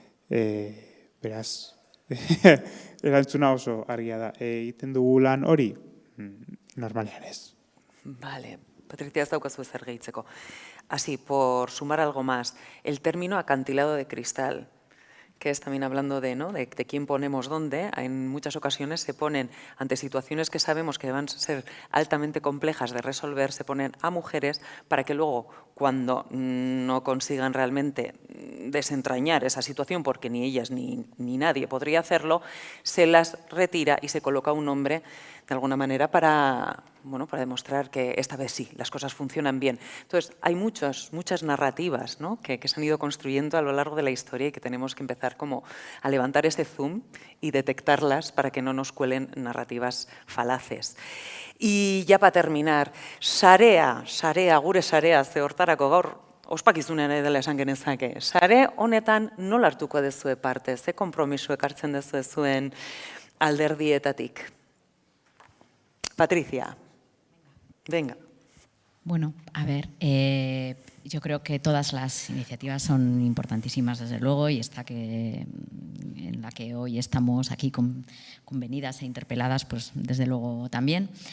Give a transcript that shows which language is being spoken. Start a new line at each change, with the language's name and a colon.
Basque: Beraz, erantzuna oso argia da. Egiten dugu lan hori, normalean ez. Bale. Patricia, ez daukazu ezer gehitzeko.
Spanish: Así, por sumar algo más, el término acantilado de cristal, que es también hablando de, ¿no?, de quién ponemos dónde, en muchas ocasiones se ponen ante situaciones que sabemos que van a ser altamente complejas de resolver, se ponen a mujeres para que luego, cuando no consigan realmente desentrañar esa situación, porque ni ellas ni nadie podría hacerlo, se las retira y se coloca un hombre de alguna manera para demostrar que esta vez sí, las cosas funcionan bien. Entonces, hay muchas narrativas, ¿no?, que se han ido construyendo a lo largo de la historia y que tenemos que empezar como a levantar ese zoom y detectarlas para que no nos cuelen narrativas falaces. Y ya para terminar,
Basque: sarea, gure sarea, ze hortarako gaur ospakizunean dela esan genezake. Sare honetan nola hartuko dezue parte, ze konpromiso ekartzen dezue zuen alderdietatik?
Spanish: Patricia, venga. Bueno, a ver, yo creo que todas las iniciativas son importantísimas, desde luego, y en la que hoy estamos aquí convenidas e interpeladas, pues desde luego también.